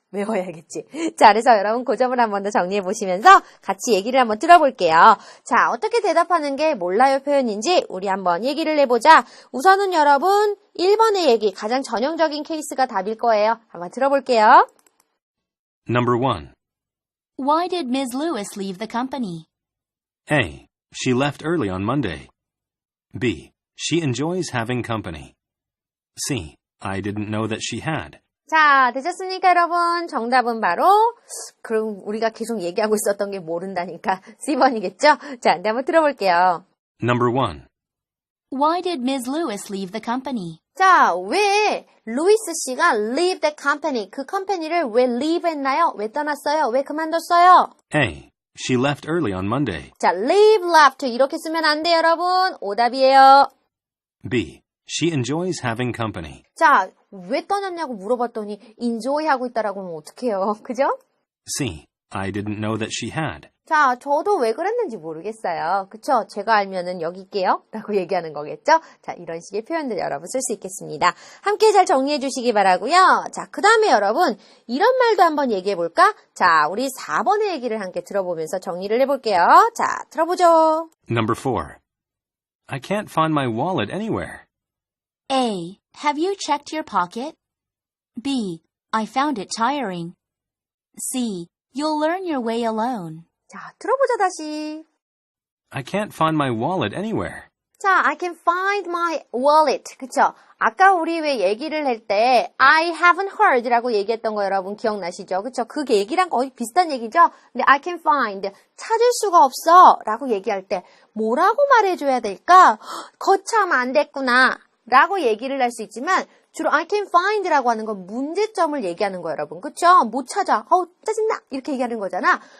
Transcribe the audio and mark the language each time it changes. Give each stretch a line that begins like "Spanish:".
Korean: 외워야겠지. 자, 그래서 여러분 그 점을 한 번 더 정리해 보시면서 같이 얘기를 한번 들어볼게요. 자, 어떻게 대답하는 게 몰라요 표현인지 우리 한번 얘기를 해보자. 우선은 여러분 1번의 얘기, 가장 전형적인 케이스가 답일 거예요. 한번 들어볼게요.
English: Number 1. Why did Ms. Lewis leave the company? A. She left early on Monday. B. She enjoys having company. C. I didn't know that she had.
Korean: 자, 되셨습니까, 여러분? 정답은 바로, 그럼 우리가 계속 얘기하고 있었던 게 모른다니까 C번이겠죠? 자, 한번 들어볼게요.
English: Number 1. Why did Ms. Lewis leave the company?
Korean: 자, 왜 루이스 씨가 leave the company, 그 컴퍼니를 왜 leave 했나요? 왜 떠났어요? 왜 그만뒀어요?
English: A. She left early on Monday.
Korean: 자, leave left 이렇게 쓰면 안 돼요, 여러분. 오답이에요.
English: B. She enjoys having company.
Korean: 자, 왜 떠났냐고 물어봤더니 enjoy 하고 있다라고 하면 어떡해요? 그죠?
English: C. I didn't know that she had.
Korean: 자, 저도 왜 그랬는지 모르겠어요. 그쵸? 제가 알면은 여기 있게요? 라고 얘기하는 거겠죠? 자, 이런 식의 표현들 여러분 쓸 수 있겠습니다. 함께 잘 정리해 주시기 바라고요. 자, 그 다음에 여러분, 이런 말도 한번 얘기해 볼까? 자, 우리 4번의 얘기를 함께 들어보면서 정리를 해볼게요. 자, 들어보죠.
English: Number 4. I can't find my wallet anywhere. A. Have you checked your pocket? B. I found it tiring. C. You'll learn your way alone.
Korean: 자, 들어보자 다시.
English: I can't find my wallet anywhere. 자, I can find my wallet. 그쵸?
Korean: 아까 우리 왜 얘기를 할 때 I haven't heard 라고 얘기했던 거 여러분 기억나시죠? 그쵸? 그 얘기랑 거의 비슷한 얘기죠? 근데 I can find, 찾을 수가 없어 라고 얘기할 때 뭐라고 말해줘야 될까? 거참 안 됐구나 라고 얘기를 할 수 있지만 주로 I can find 라고 하는 건 문제점을 얘기하는 거예요, 여러분. 그쵸? 못 찾아. 짜증나. 이렇게 얘기하는 거잖아.